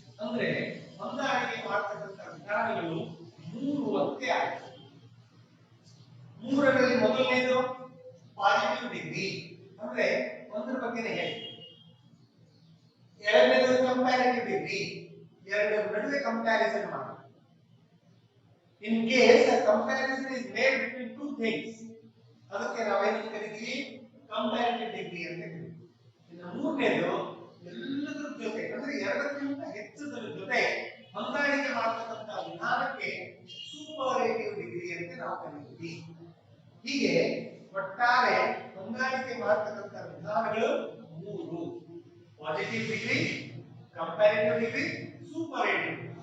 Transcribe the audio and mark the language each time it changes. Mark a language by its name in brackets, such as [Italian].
[Kannada] ಅಂದ್ರೆ ಹೊಂದಾಣಿಕೆ ಮಾಡತಕ್ಕಂಥ ವಿಧಾನಗಳು ಮೂರು ಅಂತೆ ಆಯ್ತು. ಮೂರರಲ್ಲಿ ಮೊದಲನೇದು ಪಾಸಿಟಿವ್ ಡಿಗ್ರಿ, ಅಂದ್ರೆ ಒಂದರ ಬಗ್ಗೆನೇ ಹೇಳಿ. ಎರಡನೇದು ಕಂಪ್ಯಾರಿಟಿವ್ ಡಿಗ್ರಿ, ಎರಡರ ನಡುವೆ ಕಂಪ್ಯಾರಿಸನ್ ಮಾಡಿ. [English] In case a comparison is made between two things, [Kannada] ಅದಕ್ಕೆ ನಾವೇನು ಕರಿತೀವಿ? ಕಂಪ್ಯಾರಿಟಿವ್ ಡಿಗ್ರಿ ಅಂತ ಕರಿತೀವಿ. ಇನ್ನು ಮೂರನೇದು ಎಲ್ಲದರ ಜೊತೆ ಅಂದ್ರೆ ಎರಡಕ್ಕಿಂತ ಹೆಚ್ಚಿನ ಜೊತೆ ಹೊಂದಾಣಿಕೆ ಮಾಡತಕ್ಕಂಥ ವಿಧಾನಕ್ಕೆ ಸೂಪರ್ಲೇಟಿವ್ ಡಿಗ್ರಿ ಅಂತ ನಾವು ಕರಿತೀವಿ. ಹೀಗೆ ಒಟ್ಟಾರೆ ಹೊಂದಾಣಿಕೆ ಮಾಡತಕ್ಕಂಥ ವಿಧಾನಗಳು ಮೂರು: positive degree, comparative degree, superlative.